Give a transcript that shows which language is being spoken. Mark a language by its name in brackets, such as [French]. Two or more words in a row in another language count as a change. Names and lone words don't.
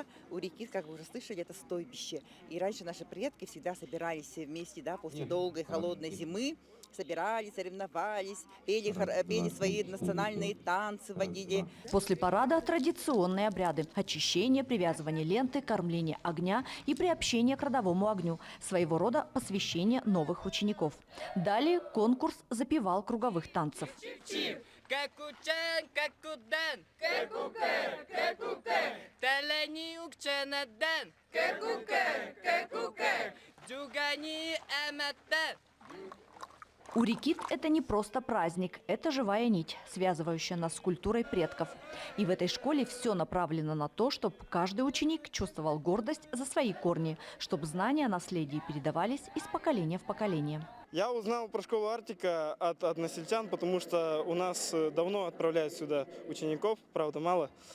[Russian] Урикит, как вы уже слышали, это стойбище. И раньше наши предки всегда собирались вместе, после долгой холодной зимы, собирались, соревновались, пели свои национальные танцы, водили. После парада традиционные обряды – очищение, привязывание ленты, кормление огня и приобщение к родовому огню. Своего рода посвящение новых учеников. Далее конкурс запевал круговых танцев. [Evenki] Кекучен, кекуден, кекукер, кекукер, телени укченеден, кекукер, кекукер, дюгани эметтен. [Russian] Урикит – это не просто праздник, это живая нить, связывающая нас с культурой предков. И в этой школе все направлено на то, чтобы каждый ученик чувствовал гордость за свои корни, чтобы знания о наследии передавались из поколения в поколение. Я узнал про школу «Арктика» от односельчан, потому что у нас давно отправляют сюда учеников, правда мало.